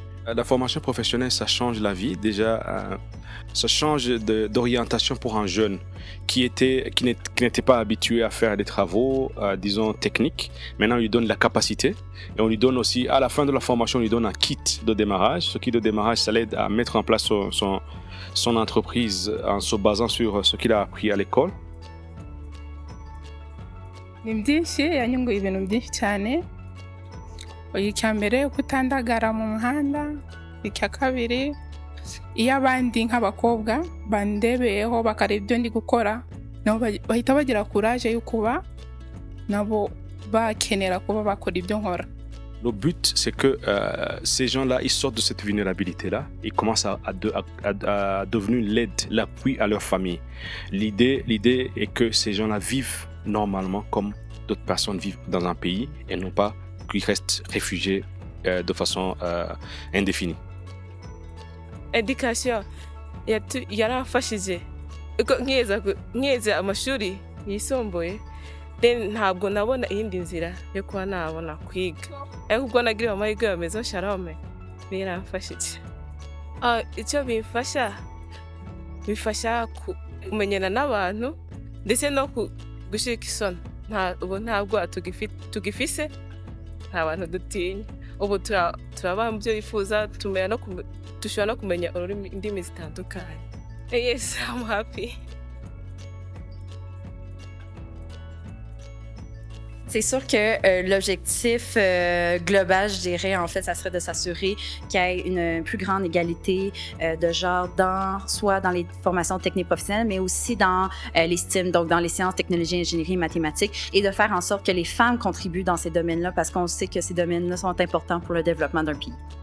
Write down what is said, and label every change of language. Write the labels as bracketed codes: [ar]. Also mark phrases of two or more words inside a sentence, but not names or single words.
[fr] La formation professionnelle, ça change la vie. Déjà, ça change d'orientation pour un jeune qui n'était pas habitué à faire des travaux, disons, techniques. Maintenant, on lui donne la capacité et on lui donne aussi, à la fin de la formation, on lui donne un kit de démarrage. Ce kit de démarrage, ça l'aide à mettre en place son entreprise en se basant sur ce qu'il a appris à l'école. [rw] Ni byinshi yanyunguye ibintu byinshi cyane. Icya mbere kutandagara mu muhanda, icya kabiri iyo abandi nk'abakobwa bandebeyeho bakareba ibyo ndi gukora nabo bahita bagira courage yo kuba nabo bakenera kuba bakora ibyo nkora. Le but, c'est que ces gens-là, ils sortent de cette vulnérabilité-là, ils commencent à devenir l'aide, l'appui à leur famille. L'idée est que ces gens-là vivent normalement comme d'autres personnes vivent dans un pays et non pas qu'ils restent réfugiés de façon indéfinie. Education yaramfashije nkiyeza amashuri yisumbuye ntabwo nabona iyindi nzira yo kuba nabona kwiga ariko ubwo nagiriwe amahirwe ya Maison Shalom biramfashije. [rn] Icyo bifasha kumenyana n'abantu ndetse no gushika isoni ntabwo tugifise nta bantu dutinya ubu turaba mu byo yifuza dushobora no kumenya indimi zitandukanye. [en] Yes, I'm happy. [fr] C'est sûr que l'objectif global, je dirais, en fait, ça serait de s'assurer qu'il y ait une plus grande égalité de genre soit dans les formations techniques professionnelles, mais aussi dans les STEM, donc dans les sciences, technologies, ingénierie, mathématiques, et de faire en sorte que les femmes contribuent dans ces domaines-là parce qu'on sait que ces domaines-là sont importants pour le développement d'un pays.